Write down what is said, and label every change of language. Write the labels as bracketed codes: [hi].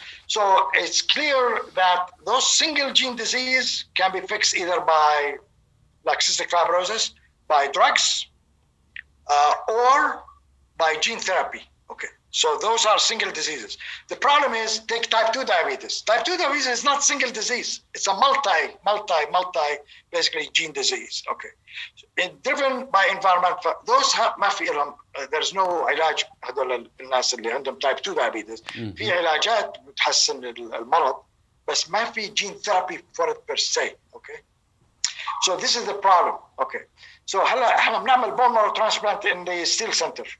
[en] So it's clear that those single gene disease can be fixed either by like cystic fibrosis, by drugs, or by gene therapy. Okay. So those are single diseases. The problem is, take type 2 diabetes. Type 2 diabetes is not single disease. It's a multi basically gene disease. Okay. It's driven by environment. Those [ar] ما في لهم [en] there's no [ar] علاج هذول الناس اللي عندهم [en] type 2 diabetes. [ar] في علاجات بتحسن المرض بس ما في [en] gene therapy for it per se. Okay. So this is the problem. Okay. So [ar] هلا احنا بنعمل [en] bone marrow transplant in the Steel Center.